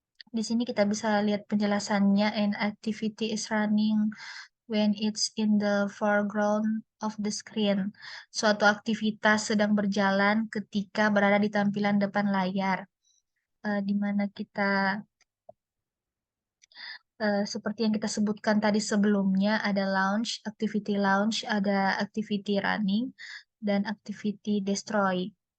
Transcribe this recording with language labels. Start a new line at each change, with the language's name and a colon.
Indonesian: Di sini kita bisa lihat penjelasannya.
English: An activity is running when it's in the foreground of the screen.
Indonesian: Suatu aktivitas sedang berjalan ketika berada di tampilan depan layar, di mana kita seperti yang kita sebutkan tadi sebelumnya, ada launch, ada activity running, dan activity destroy.